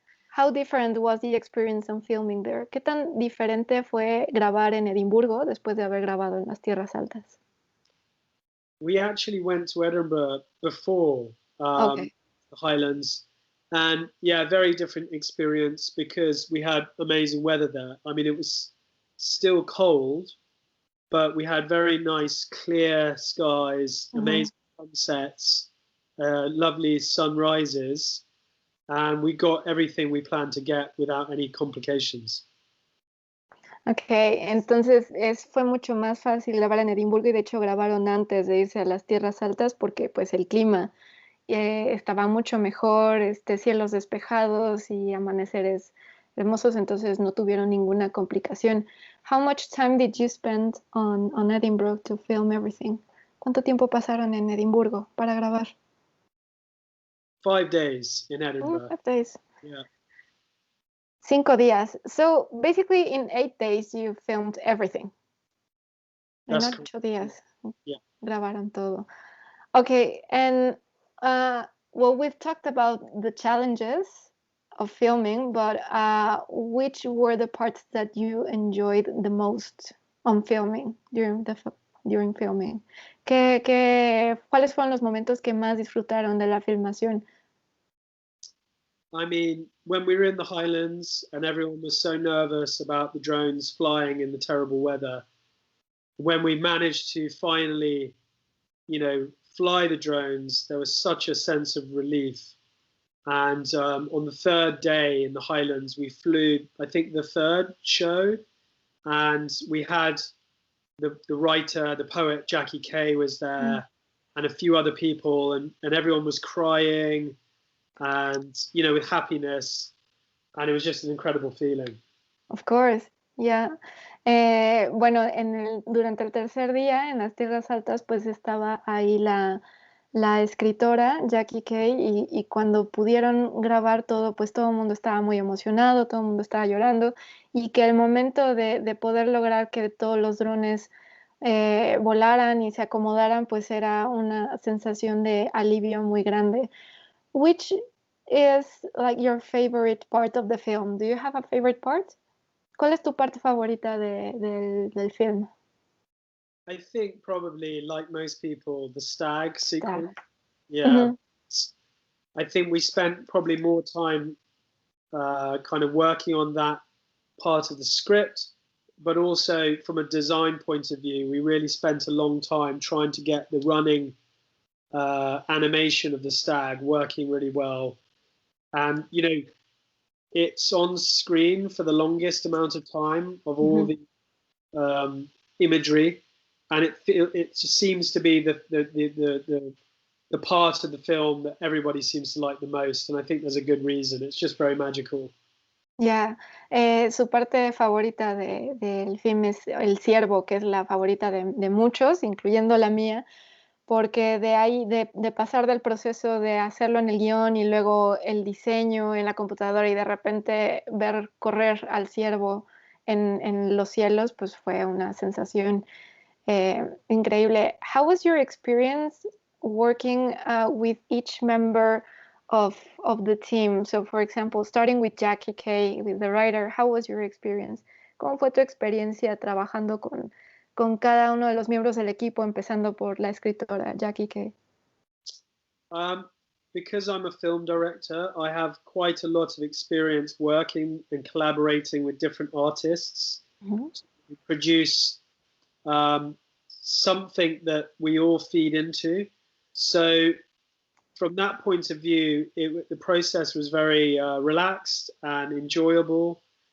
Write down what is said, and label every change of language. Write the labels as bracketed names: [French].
[English] How different was the experience on filming there? [Spanish] ¿Qué tan diferente fue grabar en Edimburgo después de haber grabado en las tierras altas? [English] We actually went to Edinburgh before Okay. the Highlands, and very different experience because we had amazing weather there. I mean, it was still cold, but we had very nice clear skies, amazing sunsets, lovely sunrises, and we got everything we planned to get without any complications. [Spanish] Okay, entonces fue mucho más fácil grabar en Edimburgo y de hecho grabaron antes de irse a las tierras altas porque pues el clima estaba mucho mejor, cielos despejados y amaneceres hermosos, entonces no tuvieron ninguna complicación. [English] How much time did you spend on Edinburgh to film everything? [Spanish] ¿Cuánto tiempo pasaron en Edimburgo para grabar? [English] 5 days in Edinburgh. 5 days. Yeah. [Spanish] 5 días. [English] So basically in 8 days you filmed everything. [Spanish] En 8 días grabaron todo. [English] Okay, and well, we've talked about the challenges of filming, but which were the parts that you enjoyed the most on filming during filming? [Spanish] ¿Cuáles fueron los momentos que más disfrutaron de la filmación? [English] I mean, when we were in the Highlands and everyone was so nervous about the drones flying in the terrible weather, when we managed to finally, fly the drones, there was such a sense of relief. And on the 3rd day in the Highlands, we flew, I think, the 3rd show, and we had the writer, the poet Jackie Kay was there, and a few other people, and everyone was crying and with happiness, and it was just an incredible feeling. Of course, yeah. [Spanish] Bueno, durante el tercer día en las tierras altas pues estaba ahí la escritora Jackie Kay y cuando pudieron grabar todo pues todo el mundo estaba muy emocionado, todo el mundo estaba llorando y que el momento de poder lograr que todos los drones volaran y se acomodaran pues era una sensación de alivio muy grande. [English] Which is like your favorite part of the film? Do you have a favorite part? [Spanish] ¿Cuál es tu parte favorita del film? [English] I think probably, like most people, the stag sequence. Yeah. I think we spent probably more time kind of working on that part of the script, but also from a design point of view, we really spent a long time trying to get the running animation of the stag working really well. And, it's on screen for the longest amount of time of all the imagery, and it just seems to be the part of the film that everybody seems to like the most, and I think there's a good reason. It's just very magical. [Spanish] Ya, su parte favorita del film es el ciervo, que es la favorita de muchos, incluyendo la mía, porque de ahí, de pasar del proceso de hacerlo en el guión y luego el diseño en la computadora y de repente ver correr al ciervo en los cielos, pues fue una sensación increíble. [English] How was your experience working with each member of the team. So, for example, starting with Jackie Kay, with the writer, how was your experience? [Spanish] ¿Cómo fue tu experiencia trabajando con cada uno de los miembros del equipo, empezando por la escritora Jackie Kay? [English] Because I'm a film director, I have quite a lot of experience working and collaborating with different artists to produce something that we all feed into. So from that point of view, the process was very relaxed and enjoyable.